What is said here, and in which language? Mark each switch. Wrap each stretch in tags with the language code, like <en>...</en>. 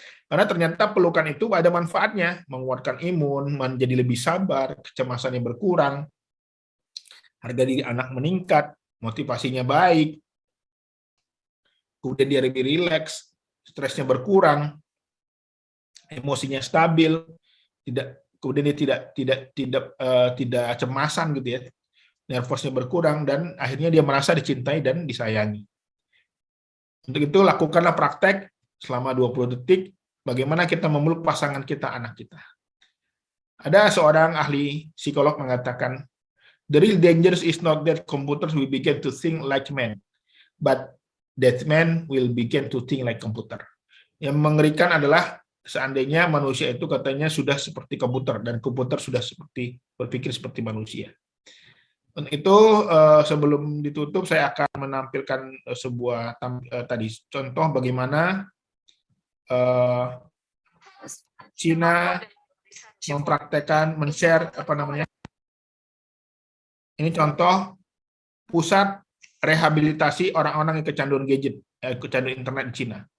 <id>Karena ternyata pelukan itu ada manfaatnya, menguatkan imun, menjadi lebih sabar, kecemasannya berkurang, harga diri anak meningkat, motivasinya baik, kemudian dia lebih rileks, stresnya berkurang, emosinya stabil, kemudian dia tidak cemasan gitu ya, nervosnya berkurang, dan akhirnya dia merasa dicintai dan disayangi. Untuk itu lakukanlah praktek selama 20 detik bagaimana kita memeluk pasangan kita, anak kita. Ada seorang ahli psikolog mengatakan,</id> <en>the real danger is not that computers will begin to think like men, but that men will begin to think like computer.</en> <id>Yang mengerikan adalah seandainya manusia itu katanya sudah seperti komputer, dan komputer sudah berpikir seperti manusia. Untuk itu, sebelum ditutup, saya akan menampilkan sebuah tadi contoh bagaimana Cina mempraktekkan, men-share ini contoh pusat rehabilitasi orang-orang yang kecanduan gadget, kecanduan internet di Cina.</id>